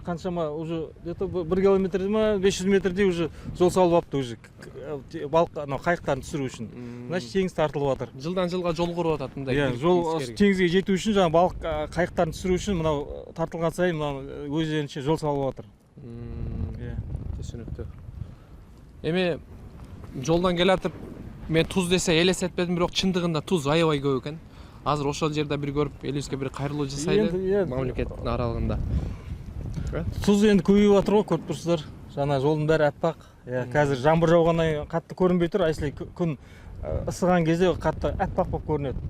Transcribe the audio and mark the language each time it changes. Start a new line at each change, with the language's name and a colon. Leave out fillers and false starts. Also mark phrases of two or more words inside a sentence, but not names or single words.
Kazakh: Қаншама уже 1 километр ма 500 метрдей уже жол салып апты уже балық анау қайықтарын түсіру үшін. Значит, теңіз тартылып жатыр. Жылдан жылға жол құрып жатады мындай. Иә, жол теңізге жету үшін жаңа балық қайықтарын түсіру үшін мынау тартылған сайын мынау өздерінше жол салып жатыр. Иә, түсінікті.
Kyrgyz: Эми жолдан келатып мен туз десе елестетпедім, бирок чындыгында туз аябай көп экен. Азыр ошол жерде бир көрүп, элибизге бир кайрылуу жасайлы мамлекеттин аралыгында.
Kazakh: Туз енді көбейіп жатыр ғой, көріп тұрсыздар. Жаңа жолдың бәрі аппақ. Қазір жаңбыр жауғаннан кейін қатты көрінбей тұр, әсілі күн ысыған кезде қатты аппақ болып көрінеді.